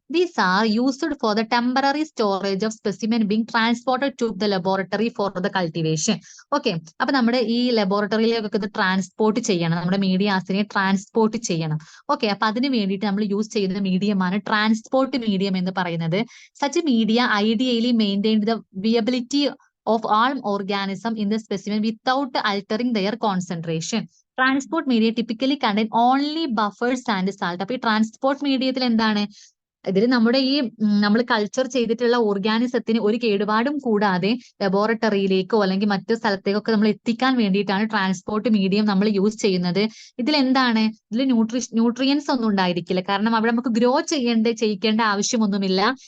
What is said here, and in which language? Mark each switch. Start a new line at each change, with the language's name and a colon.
English: These are used for the temporary storage of specimen being transported to the laboratory for the cultivation.
Malayalam: Okay, അപ്പൊ നമ്മുടെ ഈ ലബോറട്ടറിയിലേക്കൊക്കെ ഇത് transport ചെയ്യണം, നമ്മുടെ മീഡിയാസിനെ transport ചെയ്യണം. ഓക്കെ, അപ്പൊ അതിന് വേണ്ടിയിട്ട് നമ്മൾ യൂസ് ചെയ്യുന്ന മീഡിയമാണ് ട്രാൻസ്പോർട്ട് മീഡിയം എന്ന് പറയുന്നത്.
English: Such media ideally maintain the viability of all organism in the specimen without altering their concentration. Transport media typically contain only buffers and salt.
Malayalam: അപ്പൊ ഈ ട്രാൻസ്പോർട്ട് മീഡിയത്തിൽ എന്താണ്? ഇതിൽ നമ്മുടെ ഈ നമ്മൾ കൾച്ചർ ചെയ്തിട്ടുള്ള ഓർഗാനിസത്തിന് ഒരു കേടുപാടും കൂടാതെ ലബോറട്ടറിയിലേക്കോ അല്ലെങ്കിൽ മറ്റു സ്ഥലത്തേക്കൊക്കെ നമ്മൾ എത്തിക്കാൻ വേണ്ടിയിട്ടാണ് ട്രാൻസ്പോർട്ട് മീഡിയം നമ്മൾ യൂസ് ചെയ്യുന്നത്. ഇതിൽ എന്താണ്? ഇതിൽ ന്യൂട്രിയൻസ് ഒന്നും ഉണ്ടായിരിക്കില്ല, കാരണം അവിടെ നമുക്ക് ഗ്രോ ചെയ്യിക്കേണ്ട ആവശ്യമൊന്നുമില്ല.